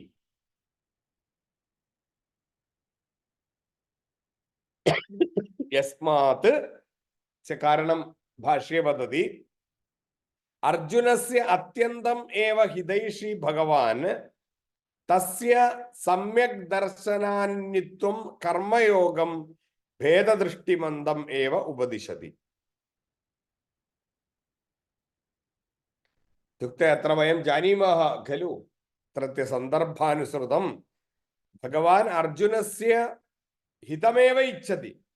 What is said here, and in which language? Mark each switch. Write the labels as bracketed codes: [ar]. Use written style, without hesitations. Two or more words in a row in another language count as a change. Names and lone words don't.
[sa] यस्मात् च कारणं भाष्ये वदति, अर्जुनस्य अत्यन्तम् एव हितैषी भगवान् തസ്യ സമ്യക് ദർശനാന്യത്വം കർമ്മയോഗം ഭേദദൃഷ്ടിമന്തം ഏവ ഉപദിശതി. ഇത്യുക്തെ അത്ര വയം ജാനീമഃ ഖലു തത്രത്യ സന്ദർഭാനുസൃതം ഭഗവാൻ അർജുനസ്യ ഹിതമേവ ഇച്ഛതി.